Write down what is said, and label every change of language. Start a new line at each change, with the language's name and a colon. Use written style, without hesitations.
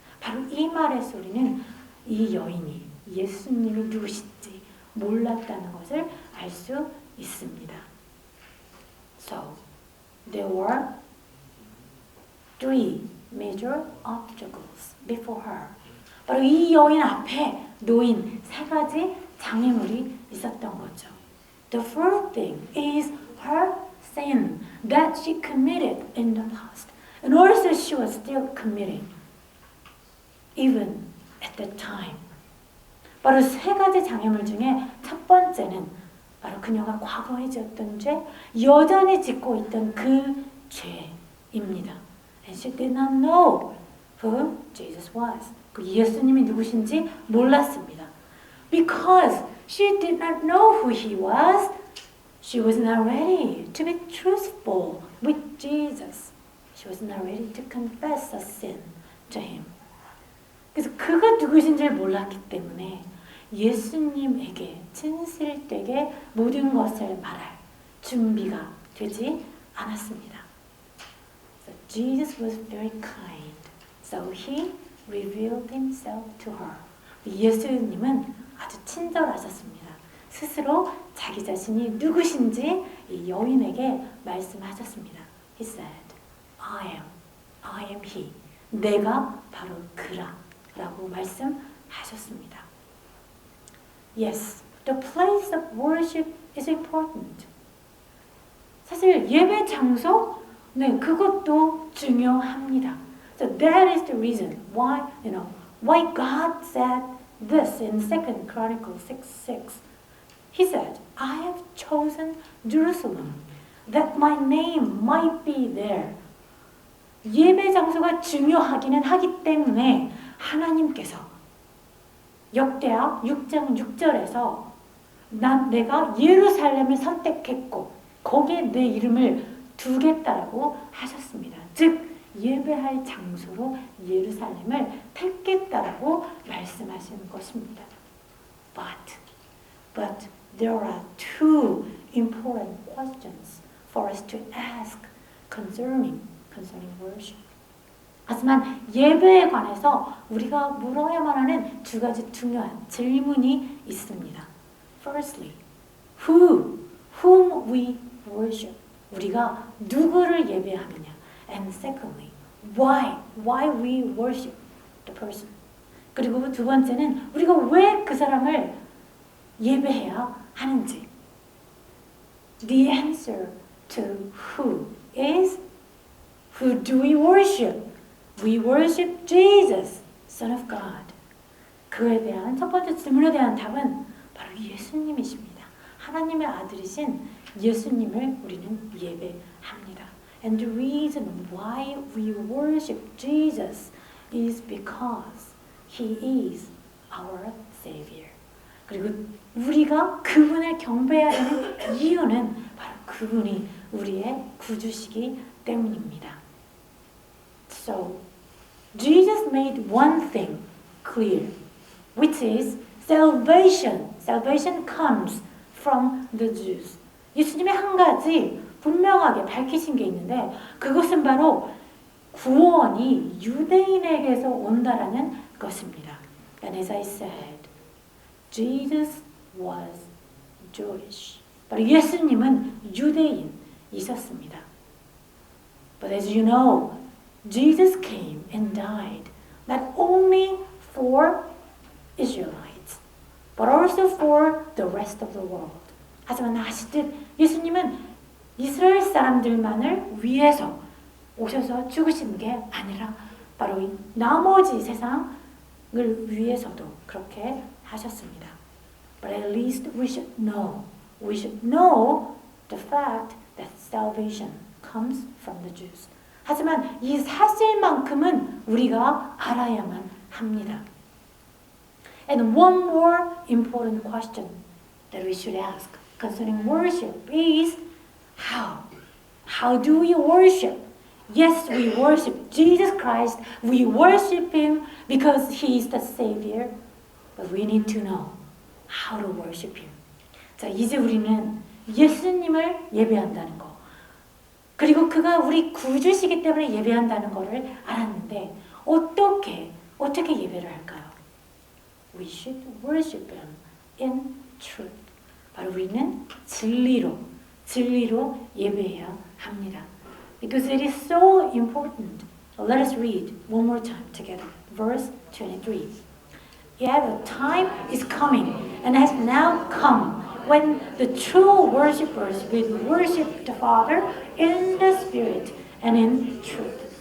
Korean: 바로 이 말의 소리는 이 여인이 예수님이 누구신지 몰랐다는 것을 알 수 있습니다.
English: So there were three major obstacles before her.
Korean: 바로 이 여인 앞에 놓인 세 가지 장애물이 있었던 거죠.
English: The first thing is her sin that she committed in the past. And also she was still committing even at that time.
Korean: 바로 세 가지 장애물 중에 첫 번째는 바로 그녀가 과거에 지었던 죄, 여전히 짓고 있던 그 죄입니다.
English: And she did not know who Jesus was.
Korean: 그 예수님이 누구신지 몰랐습니다.
English: Because she did not know who he was, she was not ready to be truthful with Jesus. She was not ready to confess a sin to him.
Korean: 그래서 그가 누구신지를 몰랐기 때문에 예수님에게 진실되게 모든 것을 말할 준비가 되지 않았습니다.
English: So Jesus was very kind. So he revealed himself to her.
Korean: 예수님은 아주 친절하셨습니다. 스스로 자기 자신이 누구신지 이 여인에게 말씀하셨습니다.
English: He said, I am he.
Korean: 내가 바로 그라 라고 말씀하셨습니다.
English: Yes, the place of worship is important.
Korean: 사실 예배 장소, 네, 그것도 중요합니다.
English: So that is the reason why, why God said this in 2 Chronicles 6:6. He said, I have chosen Jerusalem, that my name might be there.
Korean: 예배 장소가 중요하기는 하기 때문에 하나님께서 역대하 6장 6절에서 내가 예루살렘을 선택했고 거기에 내 이름을 두겠다라고 하셨습니다. 즉 예배할 장소로 예루살렘을 택겠다라고 말씀하시는 것입니다.
English: But there are two important questions for us to ask concerning worship.
Korean: 하지만 예배에 관해서 우리가 물어야만 하는 두 가지 중요한 질문이 있습니다.
English: Firstly, whom we worship.
Korean: 우리가 누구를 예배하느냐.
English: And secondly, why we worship the person.
Korean: 그리고 두 번째는 우리가 왜 그 사람을 예배해야 하는지.
English: The answer to who is, who do we worship? We worship Jesus, Son of God.
Korean: 그에 대한 첫 번째 질문에 대한 답은 바로 예수님이십니다. 하나님의 아들이신 예수님을 우리는 예배합니다.
English: And the reason why we worship Jesus is because He is our Savior.
Korean: 그리고 우리가 그분을 경배해야 하는 이유는 바로 그분이 우리의 구주시기 때문입니다.
English: So, Jesus made one thing clear, which is salvation. Salvation comes from the Jews.
Korean: 예수님의 한 가지 분명하게 밝히신 게 있는데 그것은 바로 구원이 유대인에게서 온다라는 것입니다.
English: And as I said, Jesus was Jewish.
Korean: 바로 예수님은 유대인이셨습니다.
English: But as you know, Jesus came and died not only for Israelites, but also for the rest of the world.
Korean: 하지만 아시듯 예수님은 이스라엘 사람들만을 위해서 오셔서 죽으신 게 아니라 바로 이 나머지 세상을 위해서도 그렇게 하셨습니다.
English: But at least we should know the fact that salvation comes from the Jews.
Korean: 하지만 이 사실만큼은 우리가 알아야만 합니다.
English: And one more important question that we should ask concerning worship is how? How do we worship? Yes, we worship Jesus Christ. We worship Him because He is the Savior. But we need to know how to worship Him.
Korean: 자, 이제 우리는 예수님을 예배한다는 거. 그리고 그가 우리 구주시기 때문에 예배한다는 것을 알았는데 어떻게 예배를 할까요?
English: We should worship Him in truth.
Korean: 바로 우리는 진리로 예배해야 합니다.
English: Because it is so important. Let us read one more time together. Verse 23. Yet the time is coming and has now come when the true worshipers will worship the Father in the Spirit and in truth.